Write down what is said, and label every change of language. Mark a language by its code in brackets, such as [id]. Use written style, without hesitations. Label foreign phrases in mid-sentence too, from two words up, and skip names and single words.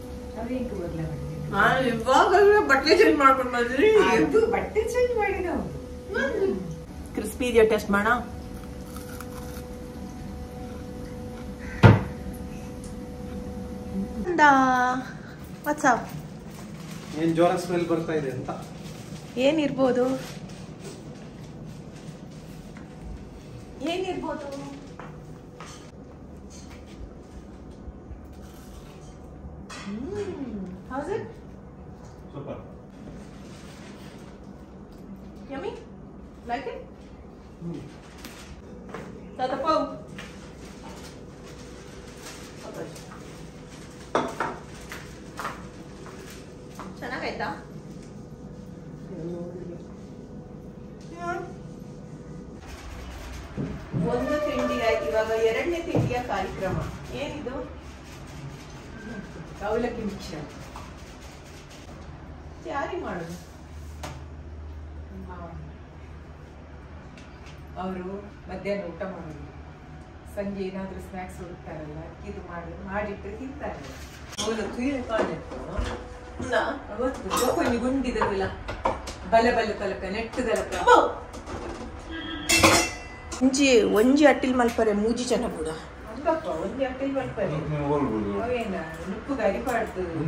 [kn] ಕ್ರಿಸ್ಪಿ ಇದೆಯಾ ಟೆಸ್ಟ್ ಮಾಡೋಣ. [en] What's up [kn] ಏನ್ ಜೋರ ಸ್ಮೆಲ್ ಬರ್ತಾ ಇದೆ ಅಂತ. ಏನಿರ್ಬೋದು [en] How's it? Super. Yummy? Like it? Tatapo. [kn] ಚೆನ್ನಾಗಾಯ್ತಾ? ಒಂದು ತಿಂಡಿ ಆಯ್ತು, ಇವಾಗ 2ನೇ ತಿಂಡಿಯ ಕಾರ್ಯಕ್ರಮ. ಏನಿದು? ಅವಲಕ್ಕಿ ಮಿಕ್ಸರ್. ಯಾರಿಗೆ ಮಾಡೋದು? ಅವರು ಮಧ್ಯಾಹ್ನ ಊಟ ಮಾಡೋದು, ಸಂಜೆ ಏನಾದ್ರೂ ಸ್ನಾಕ್ಸ್ ಹುಡುಕ್ತಾರಲ್ಲ, ಇದು ಮಾಡಿಟ್ಟು ತಿಂತಾರೆ. [tcy] ಗುಂಡಿದಲ್ಲ ಬಲ ಕಲಕ ನೆಟ್ಟದಲಕ ಒಂಜಿ ಅಟ್ಟಿಲ್ ಮಲ್ಪರೆ ಮೂಜಿ ಜನ ಕೂಡ ಅಲ್ಲಪ್ಪ, ಒಂದೇ ಅಟ್ಟಿಲ್ ಮಲ್ಪರೆ ಅವೇನ ಉಪ್ಪು ಗರಿಪಾಡ್ದು